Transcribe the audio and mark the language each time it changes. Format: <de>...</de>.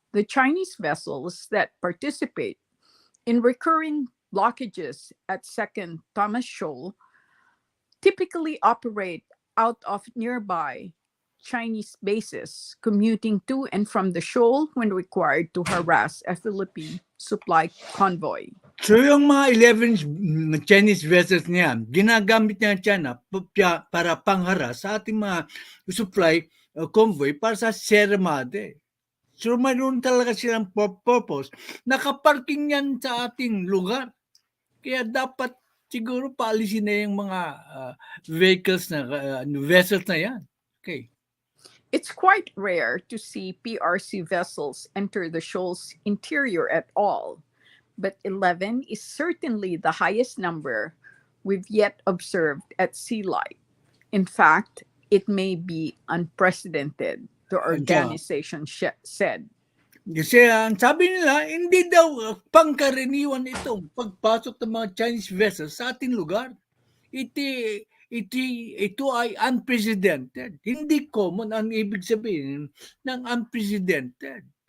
<en>The Chinese vessels that participate in recurring blockages at Second Thomas Shoal typically operate out of nearby Chinese bases, commuting to and from the shoal when required to harass a Philippine supply convoy.</en> <tl>So yung mga 11 Chinese vessels niya, ginagamit niya ang China para pangharas sa ating mga supply convoy para sa Sierra Madre. So mayroon talaga silang purpose. Nakaparking yan sa ating lugar. Kaya dapat siguro paalisin na yung mga vehicles na vessels na yan. Okay.</tl> <en>It's quite rare to see PRC vessels enter the shoal's interior at all, but 11 is certainly the highest number we've yet observed at SeaLight. In fact, it may be unprecedented, the organization said.</en> <tl>Kasi ang sabi nila, hindi daw pangkaraniwan itong pagpasok ng mga Chinese vessels sa ating lugar. Ito ay unprecedented. Hindi common ang ibig sabihin ng unprecedented.</tl>